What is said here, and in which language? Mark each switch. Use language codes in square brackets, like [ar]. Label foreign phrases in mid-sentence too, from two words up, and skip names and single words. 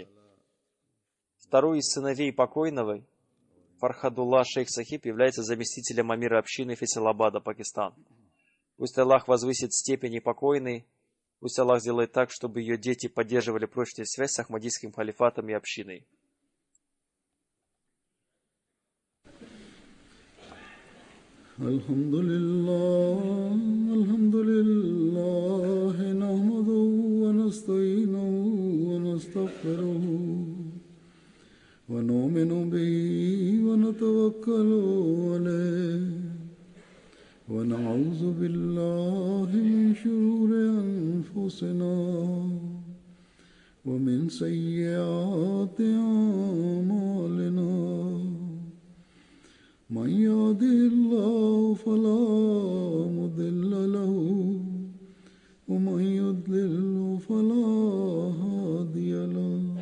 [ru] Второй из сыновей покойного, Фархадулла шейх Сахиб, является заместителем амира общины Фейсалабада, Пакистан. Пусть Аллах возвысит степени покойной, пусть Аллах сделает так, чтобы ее дети поддерживали прочную связь с Ахмадийским халифатом и общиной. [ar] الحمد لله، نحمده ونستعينه ونستغفره. ونؤمن به ونتوكل عليه ونعوذ بالله من شرور أنفسنا ومن سيئات أعمالنا من يهده الله فلا مضل له ومن يضلل فلا هادي له